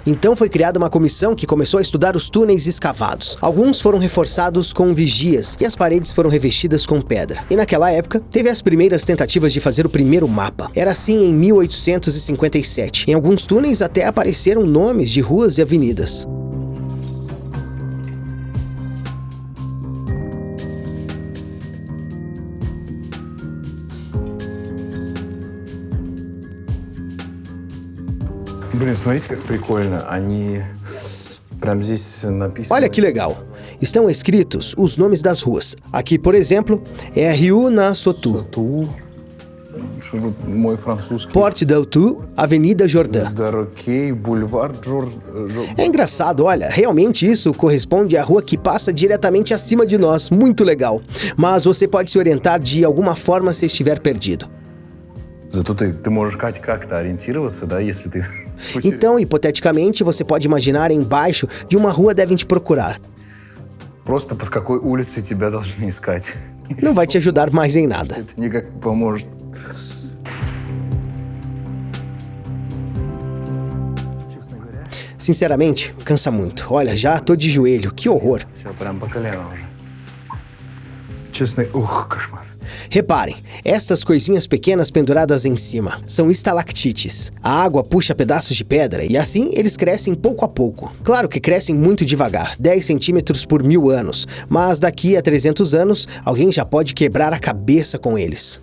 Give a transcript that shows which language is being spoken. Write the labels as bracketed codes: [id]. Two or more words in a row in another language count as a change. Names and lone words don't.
[pt] Então foi criada uma comissão que começou a estudar os túneis escavados. Alguns foram reforçados com vigias e as paredes foram revestidas com pedra. E naquela época, teve as primeiras tentativas de fazer o primeiro mapa. Era assim em 1857. Em alguns túneis até apareceram nomes de ruas e avenidas. [ru] Блин, смотрите, как прикольно. Они прям здесь написаны. [pt] Olha que legal! Estão escritos os nomes das ruas. Aqui, por exemplo, é a Rue Nassotu, [ru] Мой французский. [pt] Porte d'Autou, Avenida Jourdain. [ru] Дорокей, бульвар [pt] É engraçado, olha, realmente isso corresponde à rua que passa diretamente acima de nós, muito legal. Mas você pode se orientar de alguma forma se estiver perdido. [ru] Зато ты можешь как-то ориентироваться, да, если ты... [pt] Então, hipoteticamente, você pode imaginar embaixo de uma rua devem te procurar. [ru] Просто под какой улицей тебя должны искать. [pt] Não vai te ajudar mais em nada. [ru] Это никак не поможет. [pt] Sinceramente, cansa muito. Olha, já tô de joelho, que horror. [ru] Все, прям по колено уже. Честно, кошмар. [pt] Reparem, estas coisinhas pequenas penduradas em cima são estalactites. A água puxa pedaços de pedra e assim eles crescem pouco a pouco. Claro que crescem muito devagar, 10 centímetros por 1000 anos, mas daqui a 300 anos alguém já pode quebrar a cabeça com eles.